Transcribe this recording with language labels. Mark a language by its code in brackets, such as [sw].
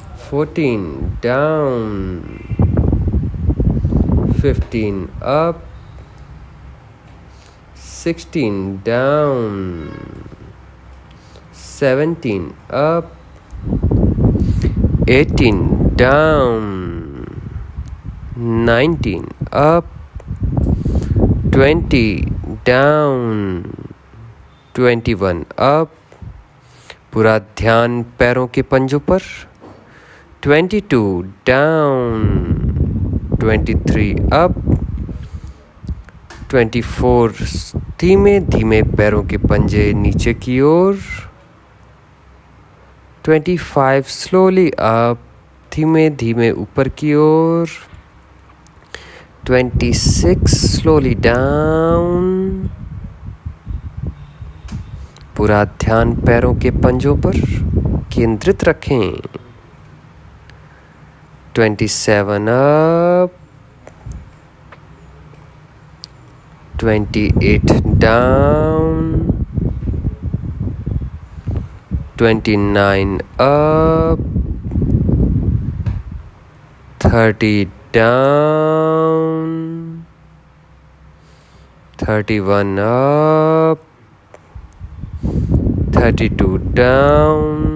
[en] 14 down, 15 up, 16 down, 17 up, 18 down, 19 up, 20 down, 21 up। [hi] पूरा ध्यान पैरों के पंजों पर। [en] 22 down, 23 up, [hi] 24 धीमे धीमे पैरों के पंजे नीचे की ओर। 25 [en] slowly up, [hi] धीमे धीमे ऊपर की ओर। [en] 26 slowly down. [hi] पूरा ध्यान पैरों के पंजों पर केंद्रित रखें। [en] 27 up, 28 down, 29 up, 30 down, 31 up, 32 down,